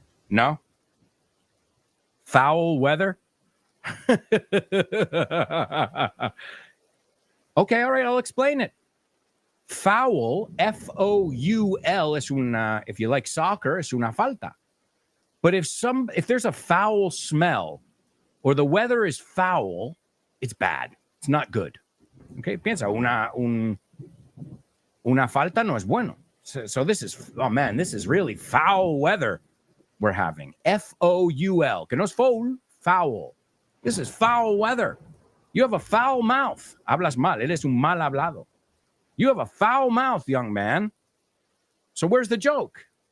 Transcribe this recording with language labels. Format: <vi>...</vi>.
<en>No? Foul weather? Okay, all right, I'll explain it.</en> <es>Foul, F-O-U-L, es una,</es> <en>if you like soccer,</en> <es>es una falta.</es> <en>But if there's a foul smell or the weather is foul, it's bad. It's not good.</en> <es>Okay, piensa, una falta no es bueno.</es> <en>So this is, oh man, this is really foul weather we're having. F-O-U-L,</en> <es>que no es foul, foul.</es> <en>This is foul weather. You have a foul mouth.</en> <es>Hablas mal. Eres un mal hablado.</es> <en>You have a foul mouth, young man. So where's the joke?</en>